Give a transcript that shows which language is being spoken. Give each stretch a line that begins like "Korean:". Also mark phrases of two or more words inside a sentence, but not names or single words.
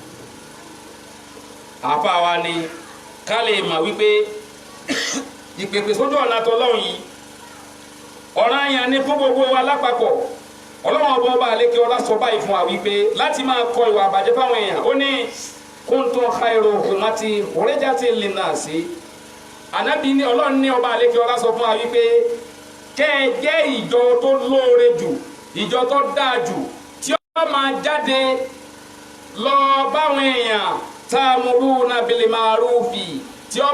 Yoruba: àfa wa ni ká lè mà wípé ìpèpè sójú ọ̀nà tọ́lọ́run yìí ọ̀ranyàn ni fún gbogbo wa lápapọ̀ Ọlọ́run ọba àlékè ọlá sọ báyìí fún wa wípé láti máa kọ ìwà àbàjẹ́ fáwọn èèyàn ó ní
Arabic: كنتم خير أمة أخرجت للناس
Yoruba: ànábì ní Ọlọ́run ní ọba àlékè ọlá sọ fún wa wípé kẹ́ ẹ jẹ́ ìjọ tó lóore jù ìjọ tó dáa jù tí ó máa jáde lọ báwọn èèyàn
Arabic: تأمرون بالمعروف
Yoruba: tí ó